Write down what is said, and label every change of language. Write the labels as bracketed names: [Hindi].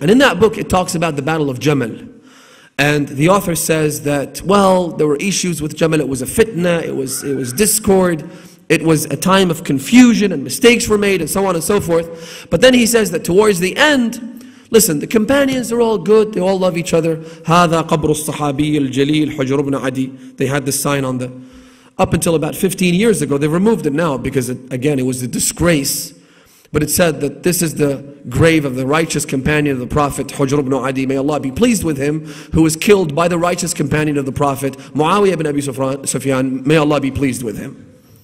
[English] And in that book, it talks about the Battle of Jamal. And the author says that, well, there were issues with Jamal. It was a fitna, it was discord, it was a time of confusion and mistakes were made and so on and so forth. But then he says that towards the end, listen, the companions are all good, they all love each other. [Arabic] هذا قبر الصحابي الجليل حجر بن عدي. [English] They had this sign on the, up until about 15 years ago. They removed it now because, again, it was a disgrace. But it said that this is the grave of the righteous companion of the Prophet, Hujr ibn Adi, may Allah be pleased with him, who was killed by the righteous companion of the Prophet, Muawiyah ibn Abi Sufyan, may Allah be pleased with him.